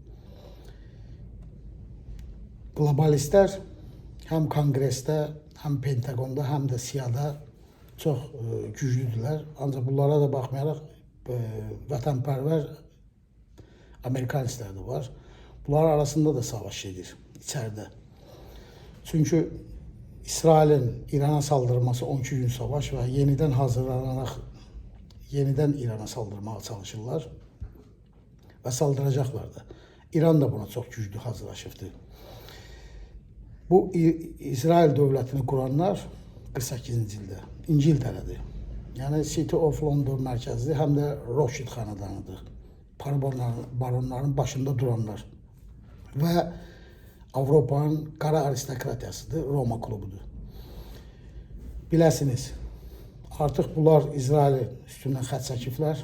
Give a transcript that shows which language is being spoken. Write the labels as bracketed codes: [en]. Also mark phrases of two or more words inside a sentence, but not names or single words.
[az] Globalistlər həm Konqresdə, həm Pentagonda, həm də CIA-da çox güclüdürlər. Ancaq bunlara da baxmayaraq vətənpərvər Amerikanistlər də var. Bunlar arasında da savaş edir içəridə. [tr] Çünkü İsrail'in İran'a saldırması 12 gün savaş ve yeniden hazırlanarak yeniden İran'a saldırmaya çalışırlar ve saldıracaklar da. İran da buna çok güçlü hazırlaşıbdı. Bu İsrail devletini kuranlar [az] 48-ci ildə İngiltərədir. Yani [en] City of London [az] mərkəzli həm də Rothschild xanədanıdır. [tr] Para baronların başında duranlar ve Avrupa'nın qara aristokratiyasıdır, Roma klubudur. [az] Biləsiniz, artıq bunlar İsraili üstündən xət çəkiblər.